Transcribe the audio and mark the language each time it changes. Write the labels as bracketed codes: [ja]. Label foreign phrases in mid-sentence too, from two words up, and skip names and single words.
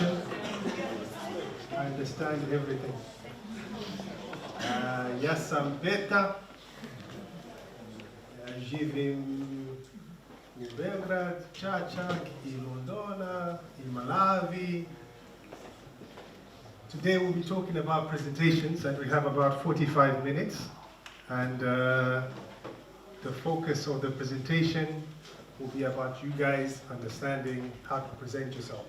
[en] I understand everything. [sr] Ja sam Petar, živim u Beograd, Cacak, i Londona, i Malawi. [en] Today we'll be talking about presentations, and we have about 45 minutes. And the focus of the presentation will be about you guys understanding how to present yourselves.